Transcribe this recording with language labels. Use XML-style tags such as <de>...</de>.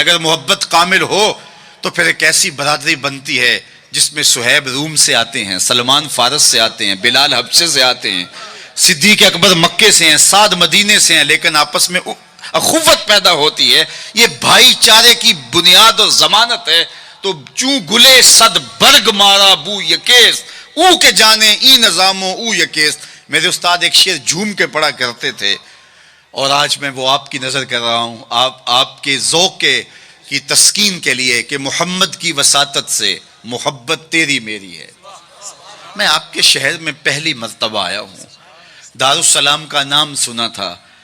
<ur>اگر محبت کامل ہو تو پھر ایک ایسی برادری بنتی ہے جس میں صہیب روم سے آتے ہیں، سلمان فارس سے آتے ہیں، بلال حبشے سے آتے ہیں، صدیق اکبر مکے سے ہیں، سعد مدینے سے ہیں، لیکن آپس میں اخوت پیدا ہوتی ہے. یہ بھائی چارے کی بنیاد اور ضمانت ہے.</ur> <fa>تو چوں گلے صد برگ مارا بو یکیست، او کے جانے ای نظاموں او یکیست.</fa> <ur>میرے استاد ایک شعر جھوم کے پڑھا کرتے تھے، اور آج میں وہ آپ کی نظر کر رہا ہوں، آپ کے ذوق کی تسکین کے لیے، کہ محمد کی وساطت سے محبت تیری میری ہے. میں آپ کے شہر میں پہلی مرتبہ آیا ہوں. دارالسلام کا نام سنا تھا.</ur>